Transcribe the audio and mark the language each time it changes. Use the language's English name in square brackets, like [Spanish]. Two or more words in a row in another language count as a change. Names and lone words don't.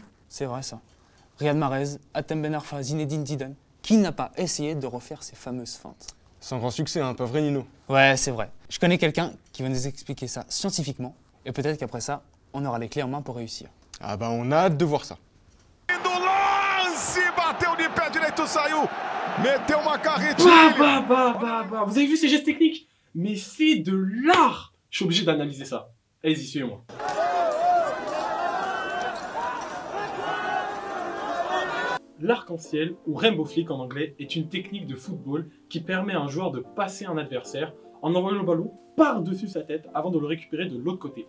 [French] C'est vrai ça. Riyad Mahrez, Hatem Ben Arfa, Zinedine Zidane. Qui n'a pas essayé de refaire ces fameuses feintes? Sans grand succès, hein, pas vrai Nino? Ouais, c'est vrai. Je connais quelqu'un qui va nous expliquer ça scientifiquement et peut-être qu'après ça, on aura les clés en main pour réussir. Ah bah on a hâte de voir ça. [Portuguese] Do lance, bateu de pé direito, saiu, meteu uma carretilha. [French] Vous avez vu ces gestes techniques? Mais c'est de l'art. Je suis obligé d'analyser ça. Allez-y, suivez-moi. L'arc-en-ciel, ou [English] rainbow flick [French] en anglais, est une technique de football qui permet à un joueur de passer un adversaire en envoyant le ballon par-dessus sa tête avant de le récupérer de l'autre côté.